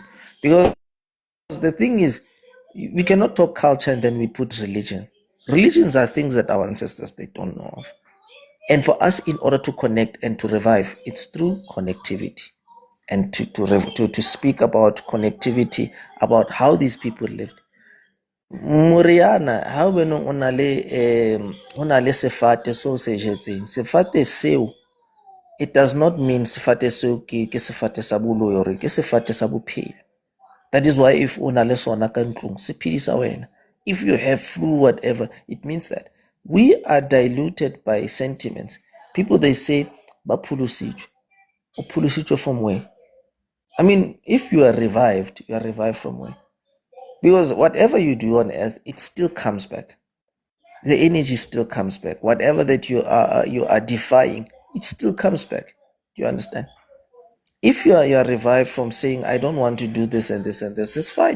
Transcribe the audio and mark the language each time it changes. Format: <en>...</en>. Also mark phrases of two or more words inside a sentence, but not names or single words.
<en>Because the thing is, we cannot talk culture and then we put religion. Religions are things that our ancestors, they don't know of. And for us, in order to connect and to revive, it's through connectivity. And to speak about connectivity, about how these people lived.</en> <st>Moriana, ha o o na le sefate so se jetseng. Sefate seo,</st> <en>it does not mean</en> <st>sefate seo ke sefate sa boloyo, ke sefate sa bophelo.</st> <en>That is why if</en> <st>o na le sona ka ntlong, se phedisa wena.</st> <en>If you have flu, whatever, it means that we are diluted by sentiments. People, they say,</en> <st>ba phulusitswe. O phulusitswe</st> <en>from where? I mean, if you are revived from where? Because whatever you do on earth, it still comes back. The energy still comes back. Whatever that you are defying, it still comes back. Do you understand? If you are revived from saying, I don't want to do this and this and this, it's fine.</en>